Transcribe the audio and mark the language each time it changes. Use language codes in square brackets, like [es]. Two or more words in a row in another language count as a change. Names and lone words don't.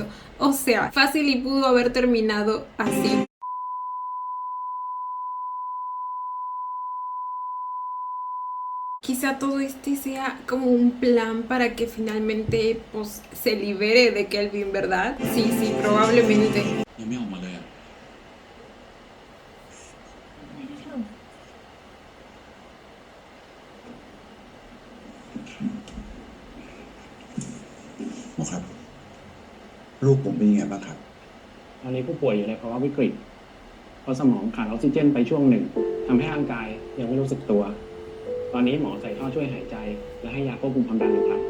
[es] O sea, fácil y pudo haber terminado así. Quizá todo este sea como un plan para que finalmente pues se libere de Kelvin, ¿verdad? Sí, probablemente. [th] ยังไม่ออกมาเลยอะ หมอครับ ลูกผมเป็นยังไงบ้างครับ ตอนนี้ผู้ป่วยอยู่ในภาวะวิกฤตเพราะสมองขาดออกซิเจนไปช่วงหนึ่งทำให้ร่างกายยังไม่รู้สึกตัว ตอนนี้หมอใส่ท่อช่วยหายใจและให้ยาควบคุมความดันอยู่ครับ